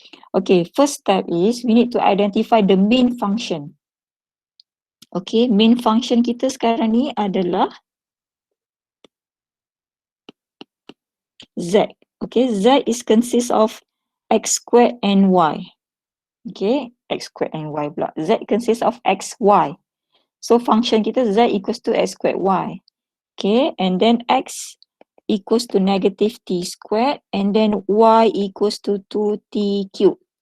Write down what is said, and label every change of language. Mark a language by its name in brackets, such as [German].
[English] Okay, first step is we need to identify the main function. [Malay] Okay, main function kita sekarang ni adalah Z. [English] Okay, Z is consists of x squared and y. Okay, x squared and y pula. Z consists of x, y. So function kita Z equals to x squared y. Okay, and then x equals to negative t squared and then y equals to 2t cubed.